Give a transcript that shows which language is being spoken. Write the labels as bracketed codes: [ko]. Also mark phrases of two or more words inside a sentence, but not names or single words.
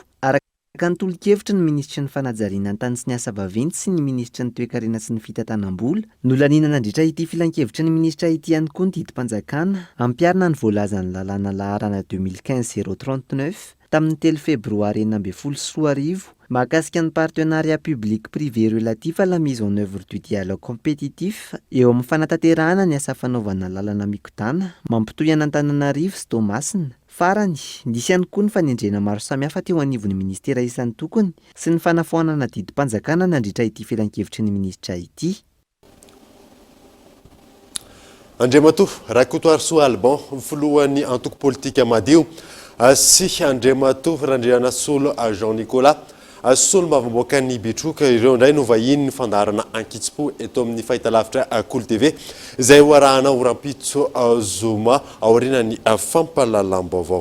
[mg] araka ny tolo-kevitra ny ministra ny fanajariana ny tany sy ny asa vaventy sy ny ministra ny toe-karena sy ny fitantanam-bola nolanina nandritra ity filan-kevitra ny ministra ity ihany koa ny didim-panjakana ampiarina ny voalazan'ny lalàna laharana 2015-039 tamin'ny 3 febroary 2024 mahakasika ny [fr] partenariat public-privé relatif à la mise en œuvre du dialogue compétitif [mg] eo amin'ny fanatanterahana ny asa fanaovana lalana mikodana mampitoy an'Antananarivo sy Toamasina. Farany, nisy ihany koa ny fanendrena maro samihafa teo anivon'ny ministera isan'ny tokony sy ny fanafoanana didim-panjakana nandritra ity filan-kevitry ny ministra ity. Andriamatoa Rakotoarisoa Alban filohan'ny antoko politika madio sy Andriamatoa Randriana Solo Jean Nicolas solo mavamboaka ny Betroka ireo indray no vahiny ny fandarana Ankitsipo eto amin'ny fahitalavitra Cool TV izay hoarahana Orampitso Zoma aorinan'ny fampalalam-baovao.